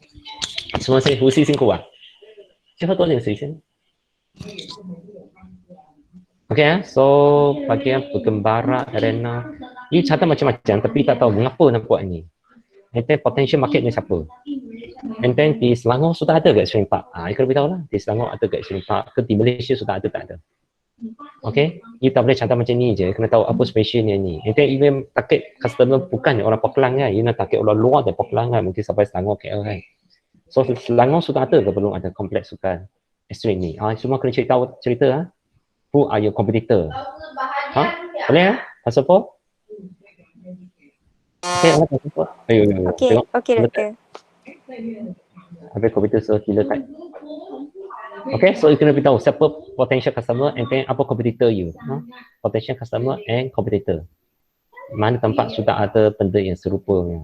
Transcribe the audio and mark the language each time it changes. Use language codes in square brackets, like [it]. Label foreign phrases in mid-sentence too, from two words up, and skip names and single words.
[ms] semua saya [zh] 呼吸辛苦啊，最后多点时间。 [en] Okay, so [ms] bahagian penggembara arena. You catat macam-macam tapi tak tahu mengapa nak buat ni. [en] And then potential market [ms] ni siapa? [en] And then [ms] di Selangor sudah ada ke Extreme Park? You kena beritahu lah. Di Selangor ada ke Extreme Park? Ke di Malaysia sudah ada tak ada? [en] Okay, you [ms] tak boleh catat macam ni je. Kena tahu apa specialnya ni. [en] And then even target customer [ms] bukan orang Port Klang kan. You nak target orang luar dari Port Klang kan. Mungkin sampai Selangor KL kan. So Selangor sudah ada ke belum ada kompleks sukan Extreme ni? Semua kena cerita ha? [en] Who are your competitor? [ms] Boleh ya? Pasal apa? Okay, apa pasal apa? Okay, doktor. Habis komputer [en] so killer type. Okay, so you [ms] kena beritahu siapa [en] potential customer and then [ms] apa [en] competitor you. Potential customer and competitor. [ms] Mana tempat sudah ada benda yang serupa.